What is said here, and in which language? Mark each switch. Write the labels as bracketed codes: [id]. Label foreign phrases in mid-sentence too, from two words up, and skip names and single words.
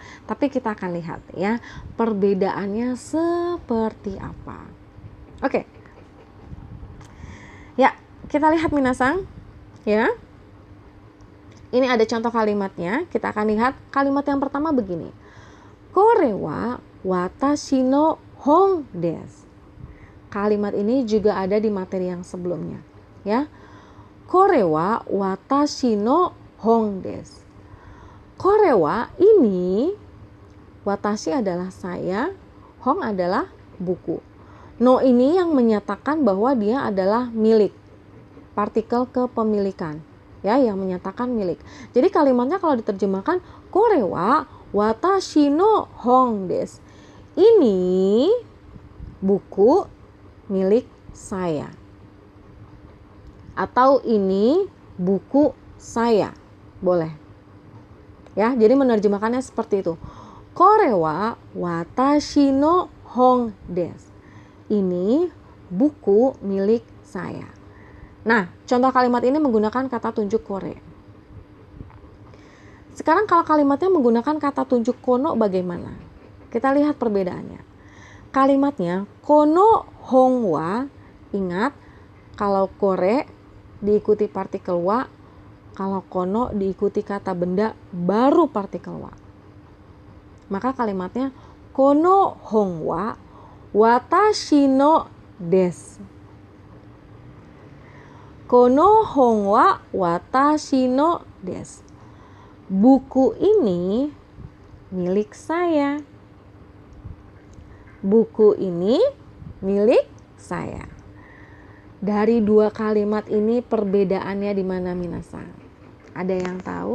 [id] Tapi kita akan lihat ya perbedaannya seperti apa. Oke. Ya, kita lihat minasang ya. Ini ada contoh kalimatnya. Kita akan lihat kalimat yang pertama begini. [ja] これは私の本です. [id] Kalimat ini juga ada di materi yang sebelumnya ya. [ja] これは私の本です. これは [id] ini, watashi adalah saya, hon adalah buku. No ini yang menyatakan bahwa dia adalah milik. Partikel kepemilikan ya, yang menyatakan milik. Jadi kalimatnya kalau diterjemahkan [ja] これは私の本です. [id] Ini buku milik saya. Atau ini buku saya. Boleh. Ya, jadi menerjemahkannya seperti itu. [ja] これは私の本です. [id] Ini buku milik saya. Nah, contoh kalimat ini menggunakan kata tunjuk kore. Sekarang kalau kalimatnya menggunakan kata tunjuk kono bagaimana? Kita lihat perbedaannya. Kalimatnya [ja] この本は, [id] ingat kalau kore diikuti partikel wa, kalau kono diikuti kata benda baru partikel wa. Maka kalimatnya [ja] この本は私のです. この本は私のです. [id] Buku ini milik saya. Buku ini milik saya. Dari dua kalimat ini perbedaannya di mana minasang? Ada yang tahu?